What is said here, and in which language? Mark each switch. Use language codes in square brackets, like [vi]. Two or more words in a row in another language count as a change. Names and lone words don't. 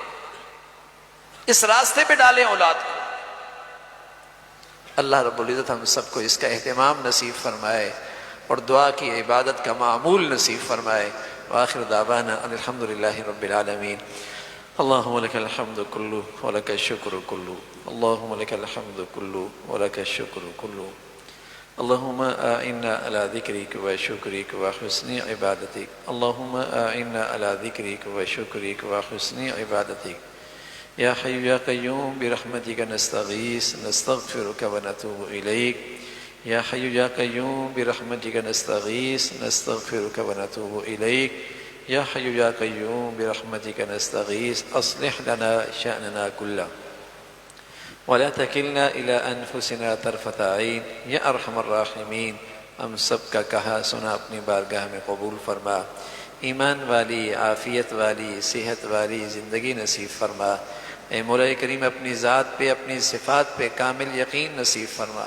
[ur] اس راستے پہ ڈالیں اولاد کو۔ اللہ رب العزت ہم سب کو اس کا اہتمام نصیب فرمائے اور دعا کی عبادت کا معمول نصیب فرمائے۔ [ar] وآخر دعوانا ان الحمدللہ رب العالمین۔ اللہم لک الحمد کلو ولک الشکر کلو، اللہم لک الحمد کلو ولک الشکر کلو، اللہم اعنا علی ذکرک و شکرک و حسن عبادتک، اللہم اعنا علی ذکرک و شکرک و حسن عبادتک، یا حی یا قیوم برحمتک نستغیث نستغفرک و نتوب الیک، یا حی یا قیوم برحمتک نستغیث نستغفرک و نتوب الیک، یا حی یا قیوم برحمتک نستغیث اصلح لنا شأننا کلہ ولا تکلنا الی انفسنا طرفۃ عین، یا ارحم الراحمین [ur] ہم سب کا کہا سنا اپنی بارگاہ میں قبول فرما، ایمان والی، عافیت والی، صحت والی زندگی نصیب فرما۔ اے مولا کریم اپنی ذات پہ، اپنی صفات پہ کامل یقین نصیب فرما۔